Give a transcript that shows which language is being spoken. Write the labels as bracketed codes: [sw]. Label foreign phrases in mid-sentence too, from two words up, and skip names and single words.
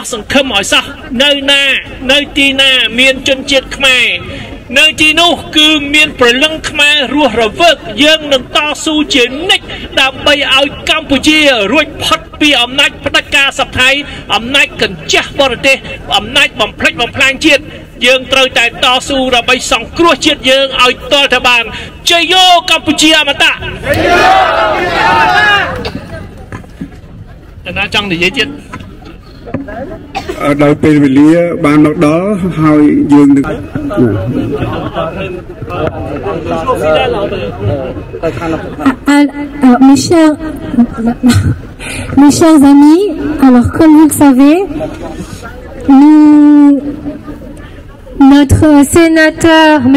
[km] សង្ឃឹមឲ្យសោះនៅទីណាមានជនជាតិខ្មែរនៅទីនោះគឺមានព្រលឹងខ្មែររស់រវើកយើងនឹងតស៊ូជានិច្ចដើម្បីឲ្យកម្ពុជារួចផុតពីអំណាចផ្ដាច់ការសព្វថៃអំណាចកញ្ចាស់បរទេសអំណាចបំផ្លិចបំផ្លាញជាតិយើងត្រូវតែតស៊ូដើម្បីសង្គ្រោះជាតិយើងឲ្យតលទៅបានជ័យយោកម្ពុជាអមតៈណាចង់និយាយទៀត ដល់ពេលវេលាបានមកដល់ហើយយើងនឹង [fr] mes chers amis, alors comme vous le savez, notre sénateur, M.